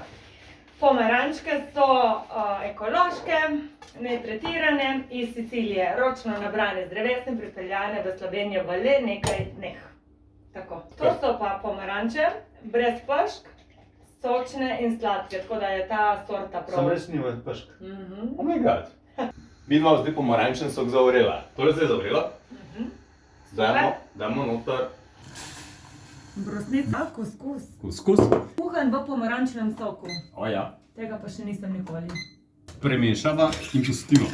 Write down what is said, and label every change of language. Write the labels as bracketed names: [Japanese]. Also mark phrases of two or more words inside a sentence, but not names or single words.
[Slovenian] Pomarančke so ekološke, netretirane, iz Sicilije, ročno nabrane z drevesem, pripeljane v Slovenijo v le nekaj dneh. Tako. To so pa pomaranče, brez pešk, sočne in sladke, tako da je ta sorta prav. Sam res nima pešk. [English] Oh my god. [Slovenian] Vidva zdaj pomarančen sok zavrela. Tole zdaj zavrela. Damo noter. Brusnica, kuskus. Kuskus. Kuhan v pomarančnem soku. Ja. Tega pa še nisem nikoli. Premešava in pustimo.